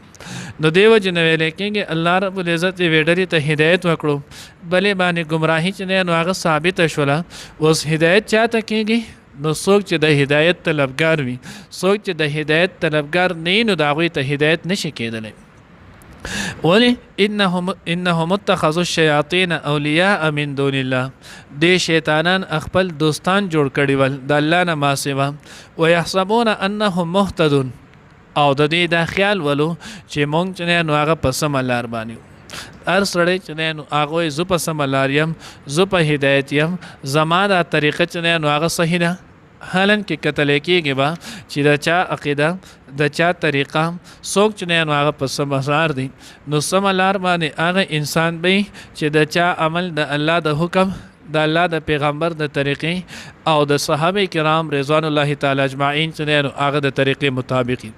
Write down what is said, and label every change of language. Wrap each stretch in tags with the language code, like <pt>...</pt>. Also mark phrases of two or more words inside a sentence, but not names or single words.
<ps>نو دې وجې نه ویلی کېږي الله رب العزت یوې ډلې ته هدایت وکړو، بلې باندې ګمراهي چې نو هغه ثابته شوله. اوس هدایت چاته کېږي؟ نو څوک چې د هدایت طلبګار وي، څوک چې د هدایت طلبګار نه وي نو د هغوی ته هدایت نشي کېدلی.</ps> <ar>ولی انهم اتخذوا الشیاطین اولیاء من دون الله،</ar> <ps>دې شیطانان خپل دوستان جوړ کړي ول د الله نه ما سوا،</ps> <ar>ويحسبون انهم مهتدون،</ar> <ps>او د دې دا خیال ولو چې مونږ چې نو هغه په سمه لار باندې یو. هر سړی چې نو هغه وایي زه په سمه لار یم، زه په هدایت یم، زما دا طریقه چې نو هغه صحیح ده. حالن کې کتلی کېږي به چې د چا عقیده، د چا طریقه، څوک چې نو هغه په سمه لار دی، نو سمه لار باندې هغه انسان به چې د چا عمل د الله د حکم، د الله د پیغمبر د طریقې او د صحابه کرام</ps> <ar>رضوان الله تعالی اجمعین</ar> <ps>چې نو هغه د طریقې مطابق وي.</ps>